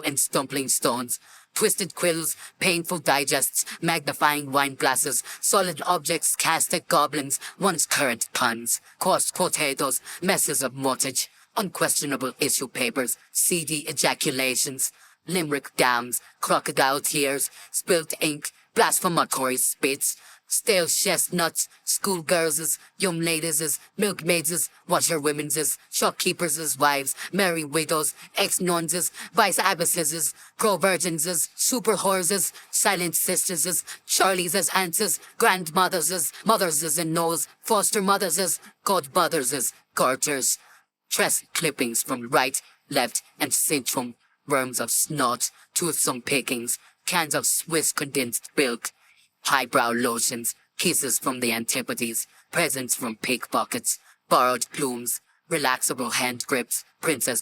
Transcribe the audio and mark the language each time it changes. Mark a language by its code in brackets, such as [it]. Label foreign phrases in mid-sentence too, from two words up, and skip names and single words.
[en] and stumbling stones, twisted quills, painful digests, magnifying wine glasses, solid objects cast at goblins, once current puns, coarse potatoes, messes of mortgage, unquestionable issue papers, seedy ejaculations, limerick dams, crocodile tears, spilt ink, blasphematory spits, stale chestnuts, schoolgirls', young ladies', milkmaids', washerwomen's, shopkeepers' wives, merry widows, ex-nuns', vice abbesses', pro-virgins', super whores', silent sisters', Charlie's aunts', grandmothers', mothers' and knows, foster mothers', godmothers', garters, tress clippings from right, left, and centrum, worms of snot, toothsome pickings, cans of Swiss condensed milk, highbrow lotions, kisses from the antipodes, presents from pickpockets, borrowed plumes, relaxable hand grips, princess